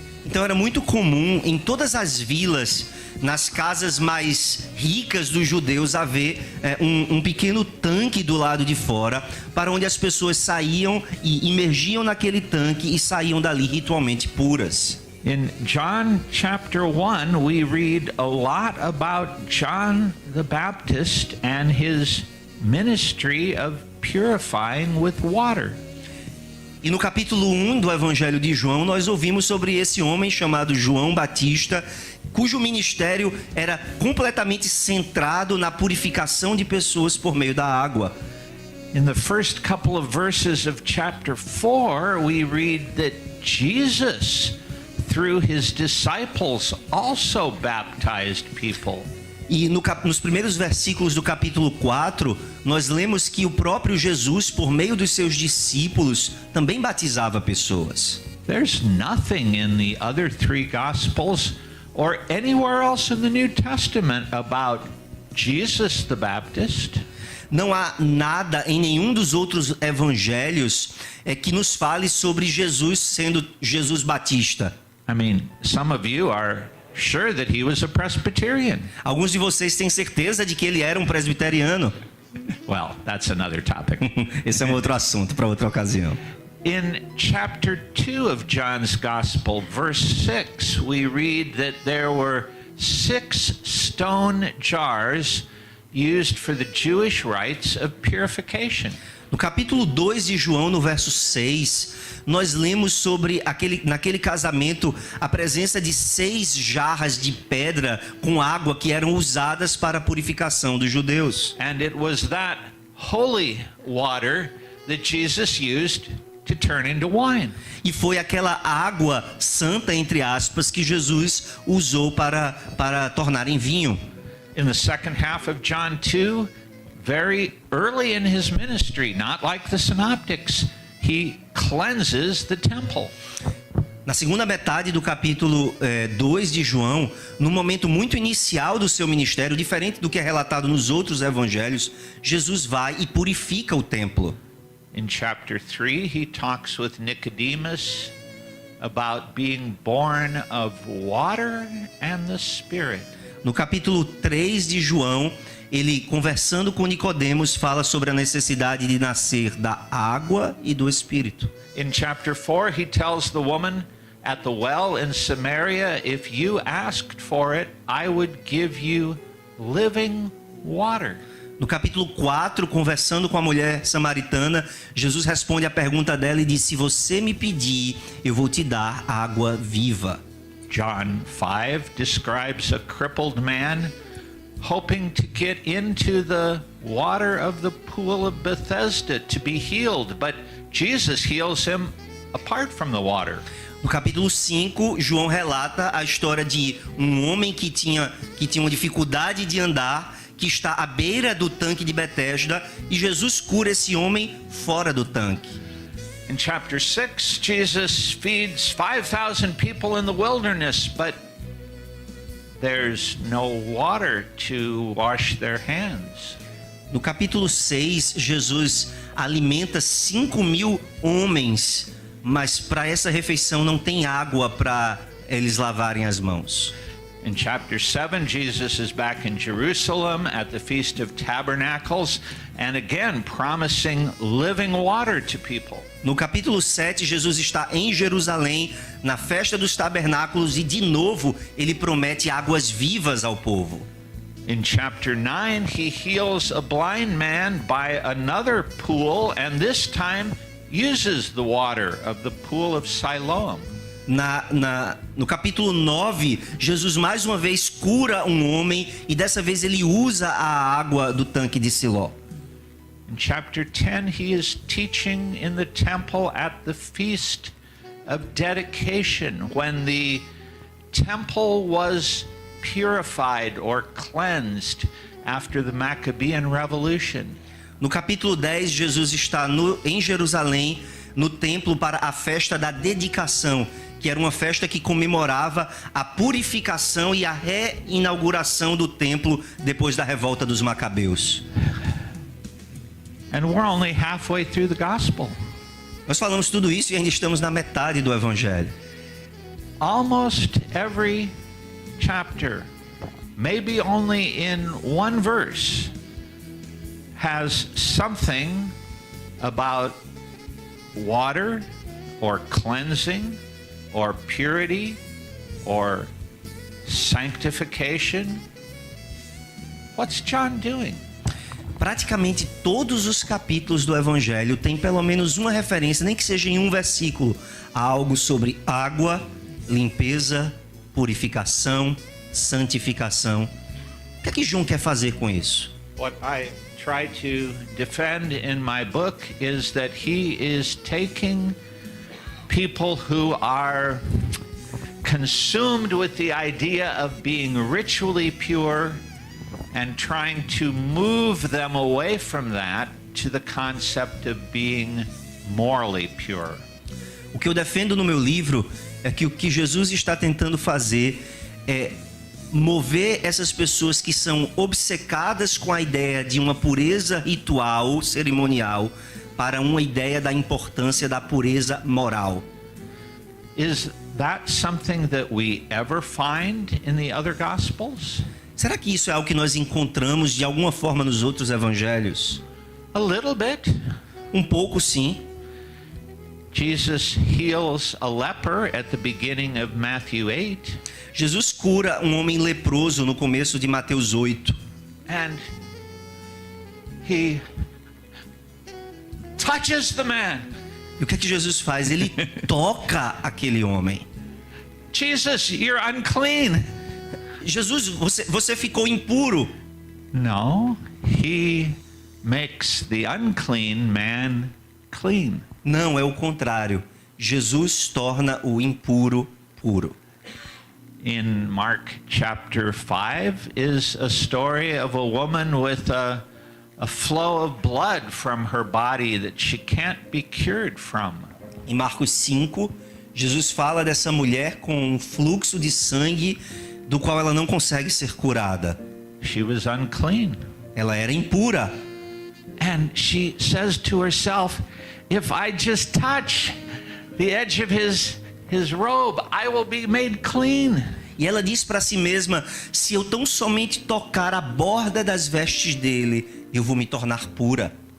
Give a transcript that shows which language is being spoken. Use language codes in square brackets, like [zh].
[pt] Então era muito comum em todas as vilas, nas casas mais ricas dos judeus, haver um pequeno tanque do lado de fora, para onde as pessoas saíam e imergiam naquele tanque e saíam dali ritualmente puras. [en] In John chapter 1, we read a lot about John the Baptist and his ministry of purifying with water. [pt] E no capítulo 1 do Evangelho de João, nós ouvimos sobre esse homem chamado João Batista, cujo ministério era completamente centrado na purificação de pessoas por meio da água. [en] In the first couple of verses of chapter 4, we read that Jesus, through his disciples, also baptized people. [pt] E nos primeiros versículos do capítulo 4, nós lemos que o próprio Jesus, por meio dos seus discípulos, também batizava pessoas. [en] There's nothing in the other three Gospels or anywhere else in the New Testament about Jesus the Baptist. [pt] Não há nada em nenhum dos outros evangelhos que nos fale sobre Jesus sendo Jesus Batista. [en] I mean, some of you are sure that he was a Presbyterian. [pt] Alguns de vocês têm certeza de que ele era um presbiteriano. [en] Well, that's another topic. [pt] Esse é um outro assunto para outra ocasião. [en] In chapter 2 of John's Gospel, verse 6, we read that there were 6 stone jars used for the Jewish rites of purification. [pt] No capítulo 2 de João, no verso 6, nós lemos sobre naquele casamento a presença de 6 jarras de pedra com água que eram usadas para a purificação dos judeus. [en] And it was that holy water that Jesus used to turn into wine. [pt] E foi aquela água santa, entre aspas, que Jesus usou para tornar em vinho. [en] In the second half of John 2, very early in his ministry, not like the synoptics, he cleanses the temple. [pt] Na segunda metade do capítulo 2 de João, no momento muito inicial do seu ministério, diferente do que é relatado nos outros evangelhos, Jesus vai e purifica o templo. [en] In chapter 3, he talks with Nicodemus about being born of water and the Spirit. [pt] No capítulo 3 de João, ele, conversando com Nicodemos, fala sobre a necessidade de nascer da água e do Espírito. [en] In chapter 4, he tells the woman at the well in Samaria, if you asked for it, I would give you living water. [pt] No capítulo 4, conversando com a mulher samaritana, Jesus responde à pergunta dela e diz: se você me pedir, eu vou te dar água viva. [en] John 5 describes a crippled man hoping to get into the water of the pool of Bethesda to be healed, but Jesus heals him apart from the water. [pt] No capítulo 5, João relata a história de um homem que tinha uma dificuldade de andar, que está à beira do tanque de Betesda, e Jesus cura esse homem fora do tanque. [en] In chapter 6, Jesus feeds 5,000 people in the wilderness, but there's no water to wash their hands. [pt] No capítulo 6, Jesus alimenta 5.000 homens, mas para essa refeição não tem água para eles lavarem as mãos. [en] In chapter 7, Jesus is back in Jerusalem at the Feast of Tabernacles, and again promising living water to people. [pt] No capítulo 7, Jesus está em Jerusalém, na festa dos tabernáculos, e de novo ele promete águas vivas ao povo. [en] In chapter 9, he heals a blind man by another pool, and this time uses the water of the pool of Siloam. [pt] No capítulo 9, Jesus mais uma vez cura um homem, e dessa vez ele usa a água do tanque de Siló. [en] In chapter 10, he is teaching in the temple at the Feast of Dedication, when the temple was purified or cleansed after the Maccabean Revolution. [pt] No capítulo 10, Jesus está em Jerusalém, no templo, para a festa da dedicação, que era uma festa que comemorava a purificação e a reinauguração do templo depois da revolta dos Macabeus. [en] And we're only halfway through the gospel. [pt] Nós falamos tudo isso e ainda estamos na metade do Evangelho. [en] Almost every chapter, maybe only in one verse, has something about water or cleansing or purity or sanctification. What's John doing? [pt] Praticamente todos os capítulos do Evangelho têm pelo menos uma referência, nem que seja em um versículo, a algo sobre água, limpeza, purificação, santificação. O que é que João quer fazer com isso? [en] What I try to defend in my book is that he is taking people who are consumed with the idea of being ritually pure and trying to move them away from that to the concept of being morally pure. [pt] O que eu defendo no meu livro é que o que Jesus está tentando fazer é mover essas pessoas que são obcecadas com a ideia de uma pureza ritual, cerimonial, para uma ideia da importância da pureza moral. [en] Is that something that we ever find in the other Gospels? [pt] Será que isso é algo que nós encontramos de alguma forma nos outros evangelhos? [en] A little bit. [pt] Um pouco, sim. [en] Jesus heals a leper at the beginning of Matthew 8. [pt] Jesus cura um homem leproso no começo de Mateus 8. [en] And he touches the man. [pt] E o que é que Jesus faz? Ele toca aquele homem. [en] Jesus, you're unclean. [pt] Jesus, você ficou impuro. [en] No, he makes the unclean man clean. [pt] Não, é o contrário. Jesus torna o impuro puro. [en] In Mark chapter 5 is a story of a woman with a flow of blood from her body that she can't be cured from. [pt] Em Marcos 5, Jesus fala dessa mulher com um fluxo de sangue do qual ela não consegue ser curada. [en] She was unclean. [pt] Ela era impura. [en] And she says to herself, if I just touch the edge of his robe, I will be made clean. [pt] E ela diz para si mesma, se eu tão somente tocar a borda das vestes dele, eu vou me tornar pura.